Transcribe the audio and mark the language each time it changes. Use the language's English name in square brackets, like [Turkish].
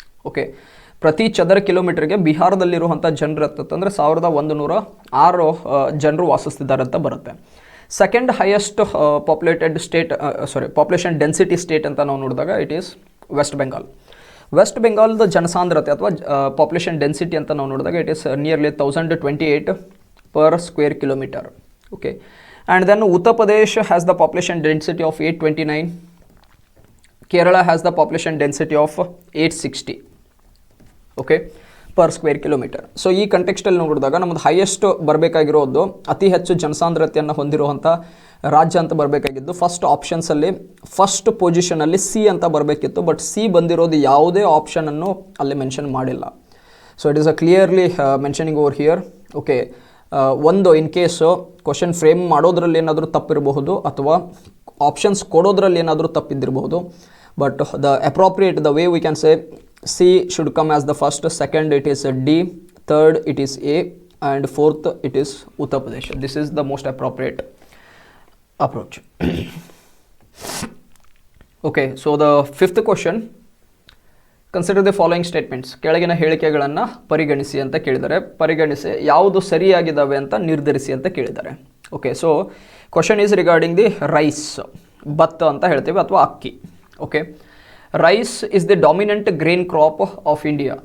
[Kannada] Okay, ಪ್ರತಿ ಚದರ ಕಿಲೋಮೀಟರ್ಗೆ ಬಿಹಾರದಲ್ಲಿರುವಂಥ ಜನರು ಅಂತಂದರೆ 1106 ಜನರು ವಾಸಿಸ್ತಿದ್ದಾರೆ ಅಂತ ಬರುತ್ತೆ. [English] second highest populated state population density state [Kannada] ಅಂತ ನಾವು ನೋಡಿದಾಗ [English] It is West Bengal. [Kannada] West ಬೆಂಗಾಲ್ದ ಜನಸಾಂದ್ರತೆ ಅಥವಾ ಪಾಪ್ಯುಲೇಷನ್ ಡೆನ್ಸಿಟಿ ಅಂತ ನಾವು ನೋಡಿದಾಗ [English] It is nearly 1028 per square kilometer. Okay, and then Uttar Pradesh has the population density of 829. Kerala has the population density of 860. Okay, per square kilometer. [Kannada] So ಈ ಕಂಟೆಕ್ಸ್ಟಲ್ಲಿ ನೋಡಿದಾಗ ನಮ್ಮದು highest ಬರಬೇಕಾಗಿರೋದು ಅತಿ ಹೆಚ್ಚು ಜನಸಾಂದ್ರತೆಯನ್ನು ಹೊಂದಿರುವಂಥ ರಾಜ್ಯ ಅಂತ ಬರಬೇಕಾಗಿದ್ದು ಫಸ್ಟ್ ಆಪ್ಷನ್ಸಲ್ಲಿ ಫಸ್ಟ್ ಪೊಸಿಷನಲ್ಲಿ ಸಿ ಅಂತ ಬರಬೇಕಿತ್ತು. ಬಟ್ ಸಿ ಬಂದಿರೋದು ಯಾವುದೇ ಆಪ್ಷನನ್ನು ಅಲ್ಲಿ ಮೆನ್ಷನ್ ಮಾಡಿಲ್ಲ. [English] So it is a clearly mentioning over here. [Kannada] Okay, ಒಂದು ಇನ್ ಕೇಸು ಕ್ವಶನ್ ಫ್ರೇಮ್ ಮಾಡೋದ್ರಲ್ಲಿ ಏನಾದರೂ ತಪ್ಪಿರಬಹುದು ಅಥವಾ ಆಪ್ಷನ್ಸ್ ಕೊಡೋದ್ರಲ್ಲಿ ಏನಾದರೂ ತಪ್ಪಿದ್ದಿರಬಹುದು. [English] But the appropriate the way we can say C should come as the first, second it is D, third it is A, and fourth it is Uttar Pradesh. This is the most appropriate approach. Okay, so the fifth question, consider the following statements. [Kannada] ಕೆಳಗಿನ ಹೇಳಿಕೆಗಳನ್ನು ಪರಿಗಣಿಸಿ ಅಂತ ಕೇಳಿದ್ದಾರೆ. ಪರಿಗಣಿಸಿ ಯಾವುದು ಸರಿಯಾಗಿದ್ದಾವೆ ಅಂತ ನಿರ್ಧರಿಸಿ ಅಂತ ಕೇಳಿದ್ದಾರೆ. [English] okay, so question is regarding the rice, [Kannada] ಭತ್ತ ಅಂತ ಹೇಳ್ತೀವಿ ಅಥವಾ ಅಕ್ಕಿ. [English] Okay, rice is the dominant grain crop of India.